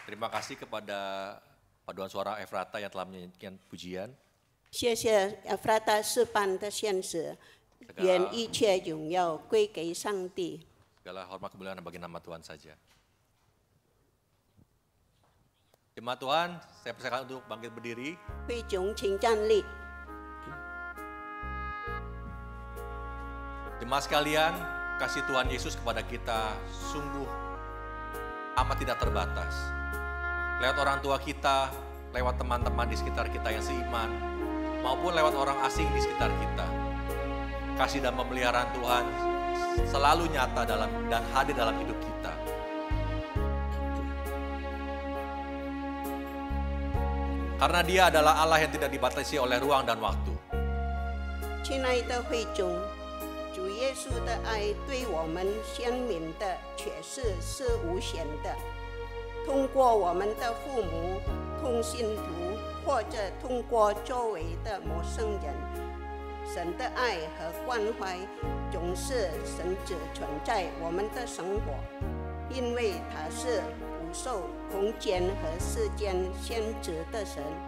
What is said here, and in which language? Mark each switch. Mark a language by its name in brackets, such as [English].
[Indonesian] kasih kepada paduan suara Efrata yang telah menyanyikan pujian. [Chinese] 谢谢弗拉达诗班的献诗，愿一切荣耀归给上帝。 [Indonesian] Segala hormat kemuliaan bagi nama Tuhan saja. Jemaat Tuhan, saya persilakan untuk bangkit berdiri. 会众请站立。 Jemaat sekalian, kasih Tuhan Yesus kepada kita sungguh amat tidak terbatas. Lewat orang tua kita, lewat teman-teman di sekitar kita yang seiman, maupun lewat orang asing di sekitar kita. Kasih dan pemeliharaan Tuhan selalu nyata dan hadir dalam hidup kita. Karena Dia adalah Allah yang tidak dibatasi oleh ruang dan waktu. [Chinese] 亲爱的会众，主耶稣的爱对我们鲜明的确是无限的。通过我们的父母、同信徒，或者通过周围的陌生人，神的爱和关怀总是神只存在我们的生活，因为他是不受空间和时间限制的神，